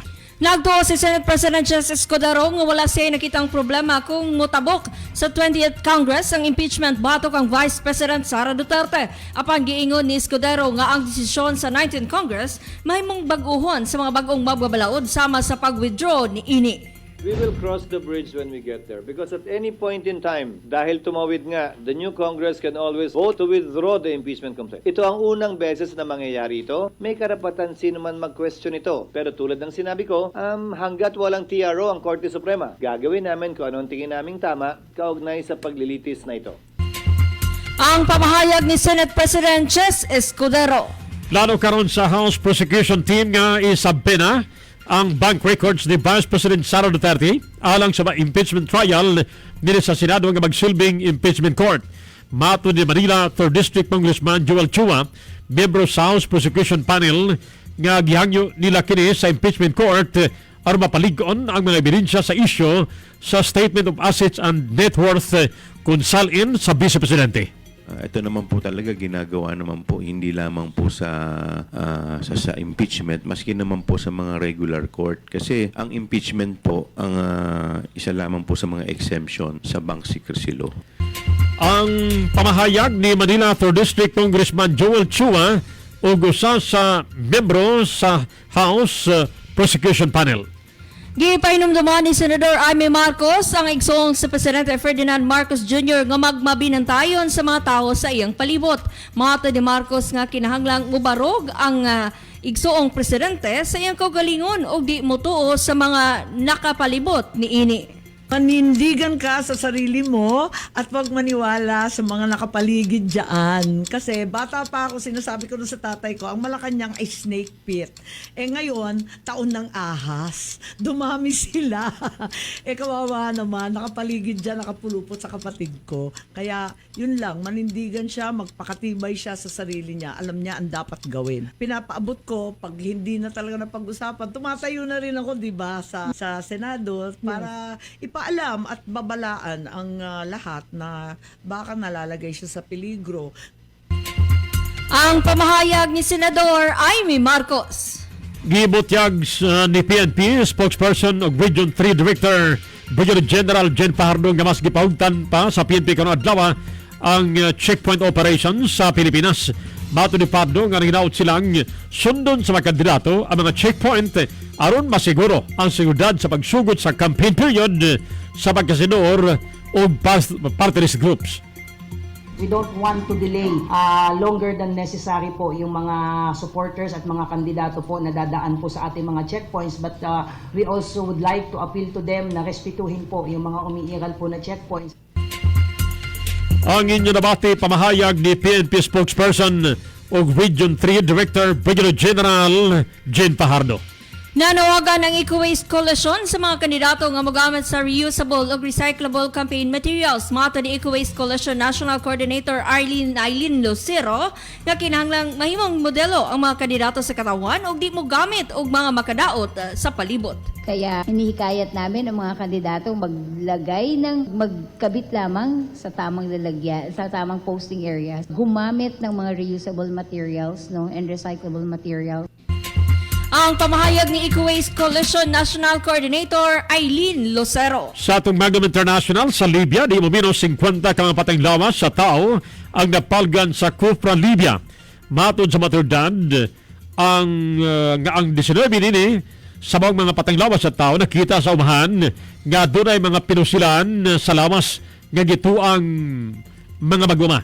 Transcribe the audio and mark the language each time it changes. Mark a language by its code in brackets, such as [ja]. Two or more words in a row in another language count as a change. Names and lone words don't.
[ceb] Nagtuo si Senate President Jesse Escudero nga wala siya nakitang problema kung mutabok sa 20th Congress ang impeachment batok ang Vice President Sara Duterte. Apang giingon ni Escudero nga ang desisyon sa 19th Congress mahimong baguhon sa mga bagong magbabalaod sama sa pag-withdraw ni ini. [en] We will cross the bridge when we get there because at any point in time, [tl] dahil tumawid nga, [en] the new Congress can always vote to withdraw the impeachment complaint. [tl] Ito ang unang beses na mangyayari ito. May karapatan sino man mag-question ito. Pero tulad ng sinabi ko, hanggat walang TRO ang Korte Suprema, gagawin namin kung anong tingin naming tama kaugnay sa paglilitis na ito. [ceb] Ang pamahayag ni Senate President Jesse Escudero. Lalo karon sa House Prosecution Team nga isabina ang [en] bank records [ceb] ni Vice President Sara Duterte alang sa [en] impeachment trial [ceb] nila sa Senado nga magsilbing [en] impeachment court. [ceb] Mato ni Manila 3rd District Congressman Joel Chua, membro sa House Prosecution Panel nga gihangyo nila kini sa [en] impeachment court [ceb] aron mapalig-on ang mga ebidensya sa isyu sa Statement of Assets and Net Worth kung salin sa Vice Presidente. [tl] Ito naman po talaga ginagawa naman po hindi lamang po sa impeachment, maski naman po sa mga [en] regular court. [tl] Kasi ang impeachment po ang isa lamang po sa mga exemption sa [en] bank secrecy law. [ceb] Ang pamahayag ni Manila 3rd District Congressman Joel Chua o gusa sa membro sa House Prosecution Panel. Gipainumduman ni Senador Amy Marcos ang igsoong sa Presidente Ferdinand Marcos Jr. nga magmabinantayon sa mga tao sa iyang palibot. Mato ni Marcos nga kinahanglang mubarog ang igsoong presidente sa iyang kaugalingon o di mutuo sa mga nakapalibot ni ini. [tl] Manindigan ka sa sarili mo at wag maniwala sa mga nakapaligid dyan. Kasi bata pa ako, sinasabi ko na sa tatay ko, ang Malacanang ay [en] snake pit. [tl] Ngayon, taon ng ahas. Dumami sila. Kawawa naman, nakapaligid dyan, nakapulupot sa kapatid ko. Kaya, yun lang, manindigan siya, magpakatibay siya sa sarili niya. Alam niya ang dapat gawin. Pinapaabot ko, pag hindi na talaga napag-usapan, tumatayo na rin ako, di ba, sa Senado para ipaalam at babalaan ang lahat na baka nalalagay siya sa peligro. [ceb] Ang pamahayag ni Senador Amy Marcos. Gibutyag ni PNP spokesperson o Region 3 Director Brigadier General Jen Fajardo nga mas gipahugtan pa sa PNP karon adlaw ang [en] checkpoint operations [ceb] sa Pilipinas. Mato ni Pardo nga hinaut silang sundon sa mga kandidato ang mga checkpoint aron masiguro ang seguridad sa pagsugod sa [en] campaign period [ceb] sa pagkasenador o [en] party list groups. We don't want to delay longer than necessary [tl] po yung mga supporters at mga kandidato po na dadaan po sa ating mga checkpoints, [en] but we also would like to appeal to them [tl] na respetuhin po yung mga umiiral po na checkpoints. [ceb] Ang inyo nabati pamahayag ni PNP spokesperson o Region 3 Director Brigadier General Jen Fajardo. Nanawagan ang Eco-Waste Coalition sa mga kandidato nga mogamit sa reusable o [en] recyclable campaign materials. [ceb] Mato ni Eco-Waste Coalition National Coordinator Aileen Lucero nga kinahanglang mahimong modelo ang mga kandidato sa katawan o di mo gamit og mga makadaot sa palibot. [tl] Kaya hinihikayat namin ang mga kandidato magkabit lamang sa tamang lalagyan, sa tamang [en] posting areas. [tl] Gumamit ng mga [en] reusable materials and recyclable materials. [ceb] Ang pamahayag ni Eco-Waste Coalition National Coordinator Aileen Lucero. Sa atong Magam International sa Libya, di mo minus 50 ka mga patayng lawas sa tao ang napalgan sa Kufra, Libya. Matod sa materdad, ang 19 nini sa mga patayng lawas sa tao nakita sa umahan nga doon ay mga pinusilan sa lawas nga gituang mga maguma.